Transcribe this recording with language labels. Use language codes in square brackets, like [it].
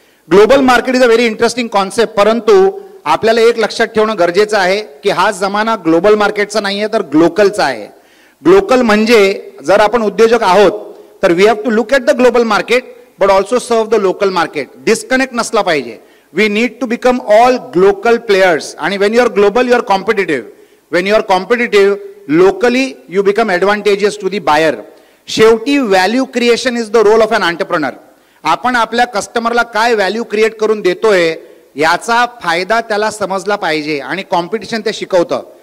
[en] global market is a very interesting concept, [mr] परंतु आपल्याला एक लक्षात ठेवणं गरजेचं आहे की हा जमाना ग्लोबल मार्केटचा नाहीये तर ग्लोकलचा आहे. ग्लोकल म्हणजे जर आपण उद्योजक आहोत तर [en] We have to look at the global market but also सर्व the local market. [mr] Disconnect नसला पाहिजे. [en] We need to become all glocal players. आणि when you are global you are competitive. When you are competitive locally you become advantages to the buyer. [mr] शेवटी [en] Value creation is the role of an entrepreneur. [mr] आपण आपल्या कस्टमरला काय value create करून देतोय याचा फायदा त्याला समजला पाहिजे आणि कॉम्पिटिशन ते शिकवतं.